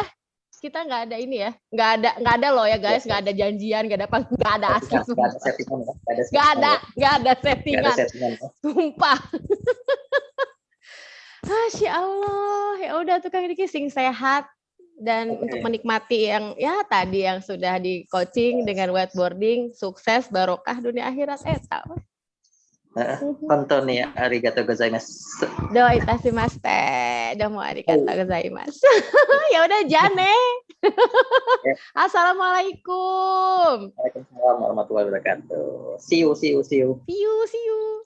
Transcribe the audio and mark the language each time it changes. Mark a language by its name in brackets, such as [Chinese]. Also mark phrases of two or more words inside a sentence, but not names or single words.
[Indonesian] Kita nggak ada ini ya, nggak ada loh ya guys, nggak ada janjian, nggak ada asli, nggak ada settingan, sumpah. [Arabic] ما شاء الله, [Indonesian] ya udah tuh Kang Diki [Javanese] sing sehat [Indonesian] dan untuk menikmati yang ya tadi yang sudah di coaching dengan whiteboarding, sukses barokah dunia akhirat [Japanese] 本当にありがとうございます. どういたしまして。どうもありがとうございます. [Indonesian] Ya udah Jane. [Arabic] Assalamualaikum. وعليكم السلام ورحمة الله وبركاته. [English] See you. See you.